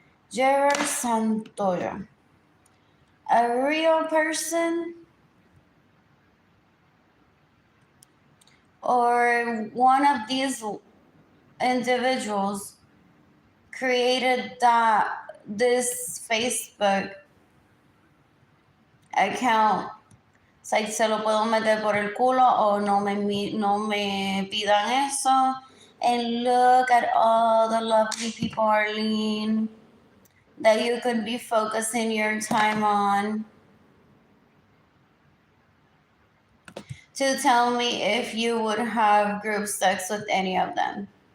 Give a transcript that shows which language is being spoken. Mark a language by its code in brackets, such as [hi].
[en] Gerard Santoya, a real person or one of these individuals created this Facebook account? [es] O sea, se lo puedo meter por el culo o no me pidan eso. [en] And look at all the lovely people, Arlene, that you could be focusing your time on. To tell me if you would have group sex with any of them.